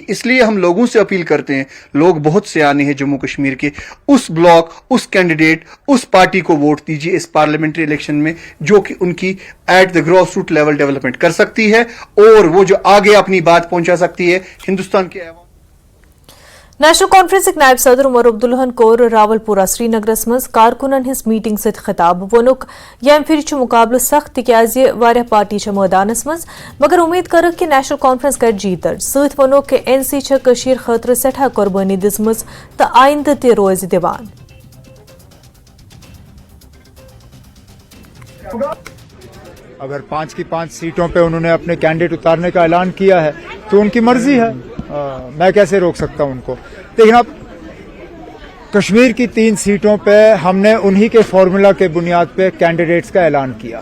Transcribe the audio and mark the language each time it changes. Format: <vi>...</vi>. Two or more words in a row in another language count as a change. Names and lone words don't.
<hi>इसलिए हम लोगों से अपील करते हैं, लोग बहुत सियाने हैं जम्मू कश्मीर के, उस ब्लॉक, उस कैंडिडेट, उस पार्टी को वोट दीजिए इस</hi> <en>parliamentary election</en> <hi>में जो कि उनकी</hi> <en>at the grass root level</en> <hi>डेवलपमेंट कर सकती है और वो जो आगे अपनी बात पहुंचा सकती है हिंदुस्तान के।</hi> <ks>नेशनल कॉन्फ्रेंस नायब सदर उमर अब्दुल्लाहन कोर रावलपुरा श्रीनगरस मज कारकुनन हिंस मीटिंग सत खिताब वोनुक यम फिर मुकाबल सख्त तिकाज वारिया पार्टी मैदानस मज, मगर उम्मीद कर कि नेशनल कॉन्फ्रेंस कर जीत दर्ज। सत वोनुक कि NC कशीर खतर सठा कुर्बानी दिसमज तो आइंद ते रोज दिवान।</ks> <hi>अगर 5 की 5 सीटों पे उन्होंने अपने कैंडिडेट उतारने का ऐलान किया है तो उनकी मर्जी है, मैं कैसे रोक सकता हूं उनको। लेकिन अब कश्मीर की 3 सीटों पे हमने उन्हीं के फॉर्मूला के बुनियाद पे कैंडिडेट्स का ऐलान किया।</hi>